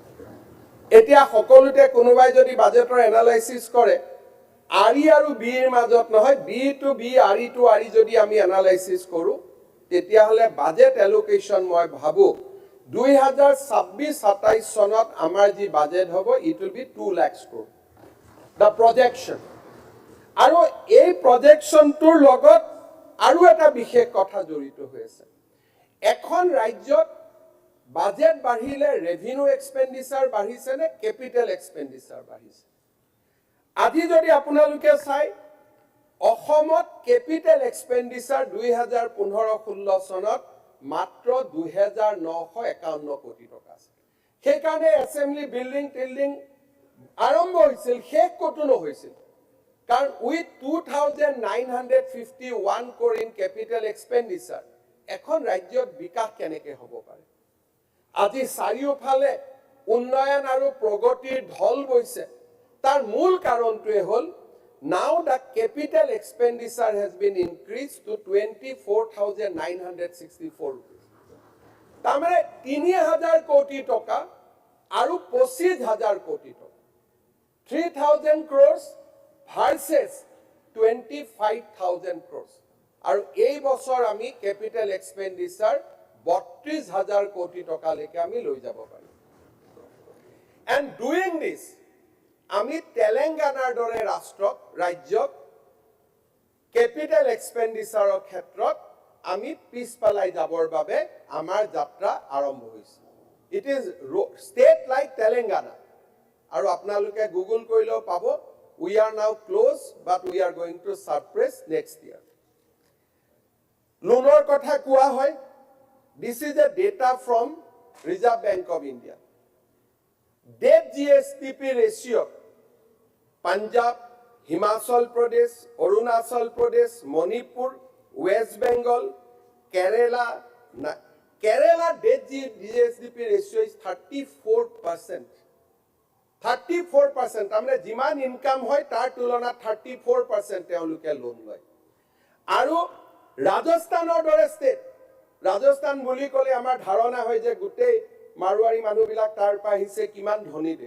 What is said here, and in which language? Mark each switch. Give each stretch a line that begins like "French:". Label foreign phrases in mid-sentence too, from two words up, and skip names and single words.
Assamese: এতিয়া সকলোতে কোনোবাই যদি বাজেটৰ এনালাইসিস কৰে আৰি আৰু বিৰ মাজত নহয় বি টু বি আৰি টু আৰি যদি আমি এনালাইসিস কৰো তেতিয়া হলে
English: budget allocation
Assamese: মই ভাবো 2026-27 সনত আমাৰ যি বাজেট হ'ব
English: it will be
Assamese: 2 লাখ
English: crore the projection
Assamese: আৰু এই প্ৰজেকশনটোৰ লগত আৰু এটা বিশেষ কথা জড়িত হৈ আছে। এখন ৰাজ্যত বাজেট বাঢ়িলে
English: revenue expenditure
Assamese: বাঢ়িছে নে
English: capital expenditure
Assamese: বাঢ়িছে? আজি যদি আপোনালোকে চাই অসমত
English: capital expenditure
Assamese: 2015-16 সনত মাত্ৰ 2,951 কোটি টকা আছে। সেই কাৰণে
English: assembly building
Assamese: আৰম্ভ হৈছিল শেষ কতো নহৈছিল। কাৰণ
English: with 2,951 crore in capital expenditure
Assamese: এখন ৰাজ্যত বিকাশ কেনেকৈ হ'ব পাৰে? আজি চাৰিওফালে উন্নয়ন আৰু প্ৰগতিৰ ঢল বৈছে। তাৰ মূল কাৰণটোৱে হ'ল
English: now the capital expenditure has been increased to 24,964 rupees.
Assamese: তাৰমানে 3,000 কোটি টকা আৰু 25,000 কোটি টকা
English: 3,000 crores versus 25,000 crores.
Assamese: আৰু এই বছৰ আমি
English: capital expenditure
Assamese: 32,000 কোটি টকা লৈকে আমি লৈ যাব পাৰিম।
English: And doing this
Assamese: আমি তেলেঙ্গানাৰ দৰে ৰাজ্যক
English: capital expenditure
Assamese: ক্ষেত্ৰত আমি পিছপালাই যাবৰ বাবে আমাৰ যাত্ৰা আৰম্ভ হৈছে।
English: It is state like Telangana.
Assamese: আৰু আপোনালোকে গুগল কৰিলেও পাব
English: we are now close but we are going to surpass next year.
Assamese: লোনৰ কথা কোৱা হয়
English: this is a data from Reserve Bank of India. Debt GSDP ratio Punjab, Himachal Pradesh, Arunachal Pradesh, Manipur, West Bengal, Kerala debt GSDP ratio is 34%. 34%.
Assamese: তাৰমানে যিমান ইনকাম হয় তাৰ তুলনাত 34% তেওঁলোকে লোন লয়। আৰু ৰাজস্থানৰ দৰে ষ্টেট ৰাজস্থান বুলি ক'লে আমাৰ ধাৰণা হয় যে গোটেই মাৰুৱাৰী মানুহবিলাক তাৰ পৰা আহিছে কিমান ধনী দেশ।